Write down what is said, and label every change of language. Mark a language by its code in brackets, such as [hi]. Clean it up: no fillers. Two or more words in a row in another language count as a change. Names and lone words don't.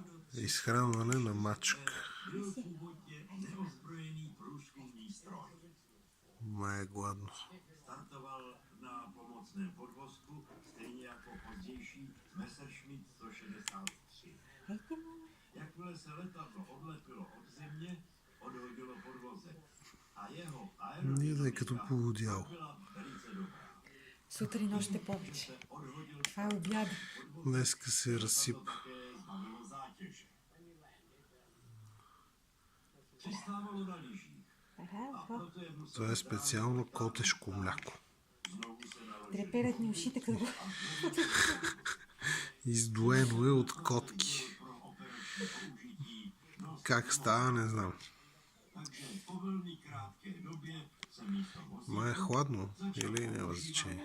[bg] Изхранване на мачка. Ма е гладно. [cs] Startoval na pomocném podvozku, stejně jako pozdější Messerschmitt 163. Jakmile se letadlo odlepilo od země, odhodilo podvozek. A jeho aerodynamika byla velice dobrá. [bg] Сутрин още повече. Това е обяд. Днеска се разсипа. [cs] Přistávalo na lyžích. [bg] Това е специално котешко мляко. Треперят ни ушите като... Издоено е от котки. Как става, не знам. Ма е хладно или няма значение.